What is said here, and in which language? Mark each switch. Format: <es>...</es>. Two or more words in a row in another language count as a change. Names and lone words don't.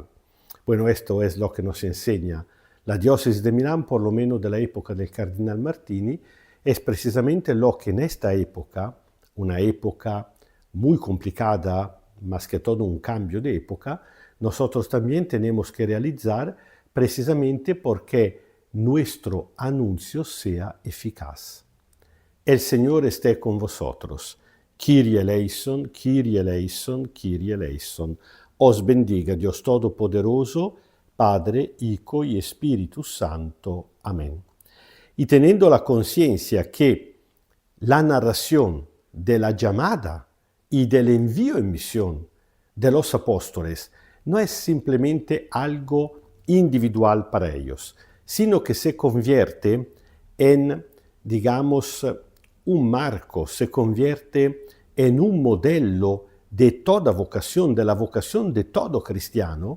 <es>Bueno, esto es lo que nos enseña la diócesis de Milán, por lo menos de la época del cardenal Martini, es precisamente lo que en esta época, una época muy complicada, más que todo un cambio de época, nosotros también tenemos que realizar precisamente porque nuestro anuncio sea eficaz. El Señor esté con vosotros.</es> <el>Kyrie eleison, Kyrie eleison, Kyrie eleison.</el> <es>Os bendiga Dios Todopoderoso, Padre, Hijo y Espíritu Santo. Amén. Y teniendo la conciencia que la narración de la llamada y del envío en misión de los apóstoles no es simplemente algo individual para ellos, sino que se convierte en, digamos, un marco, se convierte en un modelo de toda vocación, de la vocación de todo cristiano.</es>